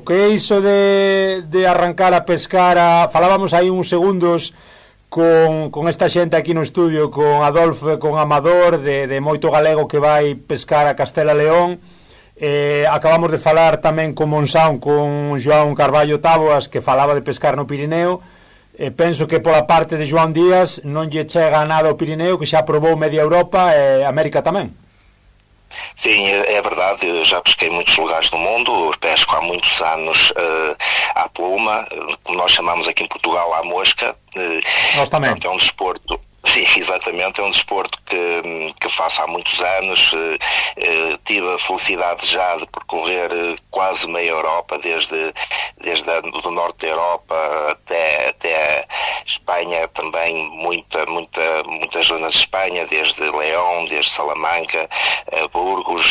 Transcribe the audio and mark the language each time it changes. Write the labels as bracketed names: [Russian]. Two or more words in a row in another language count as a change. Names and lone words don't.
[Galician] Que é iso de arrancar a pescar? Falábamos aí uns segundos con esta xente aquí no estudio, con Adolfo e con Amador, de moito galego que vai pescar a Castela León. Acabamos de falar tamén con Monsaun, con João Carballo Táboas, que falaba de pescar no Pirineo. Penso que pola parte de João Díaz non lle chega nada ao Pirineo, que xa probou media Europa e América tamén. [Portuguese] Sim, é verdade, eu já pesquei em muitos lugares do mundo, pesco há muitos anos à pluma, como nós chamamos aqui em Portugal à mosca. Nós também. É um desporto. Sim, exatamente, é um desporto que faço há muitos anos. Tive a felicidade já de percorrer quase meia Europa, desde do norte da Europa até a Espanha também, muitas zonas de Espanha, desde León, desde Salamanca, Burgos.